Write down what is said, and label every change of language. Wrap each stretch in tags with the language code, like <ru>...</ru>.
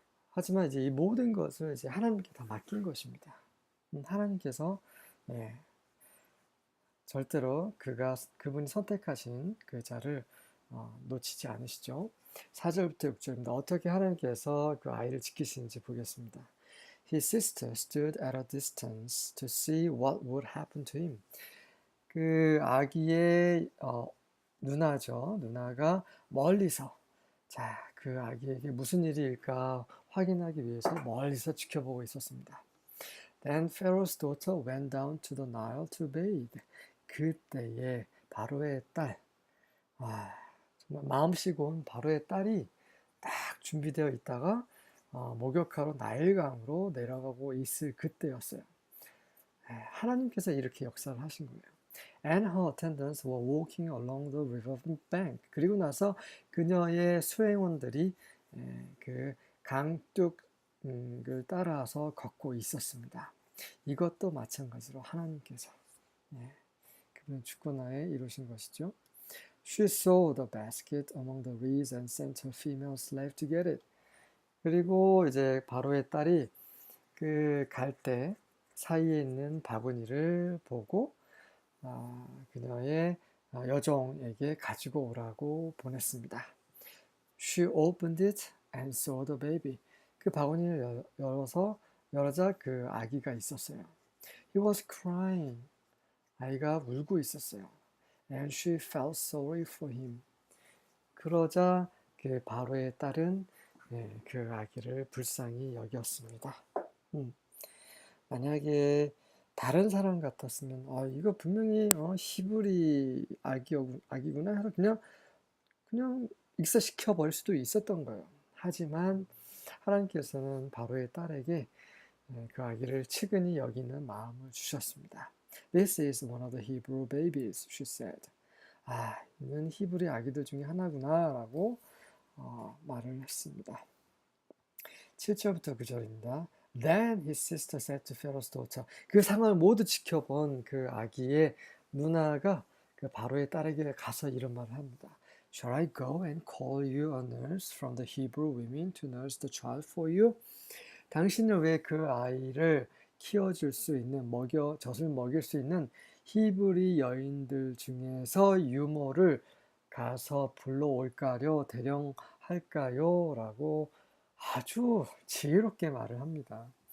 <ko>하지만 이제 이 모든 것을 이제 하나님께 다 맡긴 것입니다. 하나님께서 절대로 그분이 선택하신 그 자를 놓치지 않으시죠. 4절부터 6절입니다. 어떻게 하나님께서 그 아이를 지키시는지 보겠습니다.</ko> <en>His sister stood at a distance to see what would happen to him.</en> <ko>그 아기의 누나죠. 누나가 멀리서 그 아기에게 무슨 일일까 확인하기 위해서 멀리서 지켜보고 있었습니다.</ko> <en>Then Pharaoh's daughter went down to the Nile to bathe.</en> <ko>그때에 바로의 딸, 정말 마음씨고 온 바로의 딸이 딱 준비되어 있다가 목욕하러 나일강으로 내려가고 있을 그때였어요. 하나님께서 이렇게 역사를 하신 거예요.</ko> <en>And her attendants were walking along the river bank.</en> <ko>그리고 나서 그녀의 수행원들이 그 강둑을 따라서 걷고 있었습니다. 이것도 마찬가지로 하나님께서 그분 주권하에 이루신 것이죠.</ko> <en>She saw the basket among the reeds and sent her female slave to get it.</en> <ko>그리고 이제 바로의 딸이 그 갈대 사이에 있는 바구니를 보고 그녀의 여종에게 가지고 오라고 보냈습니다.</ko> <en>She opened it and saw the baby.</en> <ko>그 바구니를 열어자 그 아기가 있었어요.</ko> <en>He was crying.</en> <ko>아이가 울고 있었어요.</ko> <en>And she felt sorry for him.</en> <ko>그러자 그 바로의 딸은 그 아기를 불쌍히 여겼습니다. 만약에 다른 사람 같았으면 이거 분명히 히브리 아기구나 해서 그냥 익사시켜 버릴 수도 있었던 거예요. 하지만 하나님께서는 바로의 딸에게 그 아기를 측은히 여기는 마음을 주셨습니다.</ko> <en>This is one of the Hebrew babies, she said.</en> <ko>이는 히브리 아기들 중에 하나구나 라고 말을 했습니다. 7절부터 9절입니다.</ko> <en>Then his sister said to Pharaoh's daughter.</en> <ko>그 상황을 모두 지켜본 그 아기의 누나가 그 바로의 딸에게 가서 이런 말을 합니다.</ko> <en>Shall I go and call you a nurse from the Hebrew women to nurse the child for you?</en> <ko>당신은 왜 그 아이를 키워줄 수 있는, 젖을 먹일 수 있는 히브리 여인들 중에서 유모를 가서 불러올까요? 대령할까요? 라고 아주 지혜롭게 말을 합니다.</ko>